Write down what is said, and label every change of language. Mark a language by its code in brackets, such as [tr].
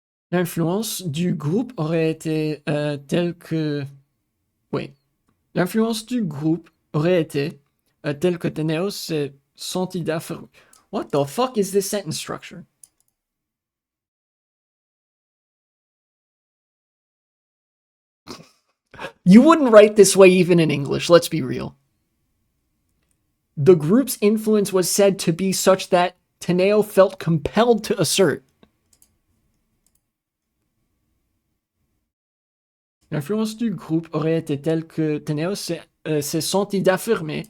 [fr] L'influence du groupe aurait été telle que... [en] Wait. [fr] L'influence du groupe aurait été telle que Teneos s'est senti d'affirmer... [en] What the fuck is this sentence structure? You wouldn't write this way even in English, let's be real. The group's influence was said to be such that Teneo felt compelled to assert. [fr] L'influence du groupe aurait été telle que Teneo s'est senti d'affirmer.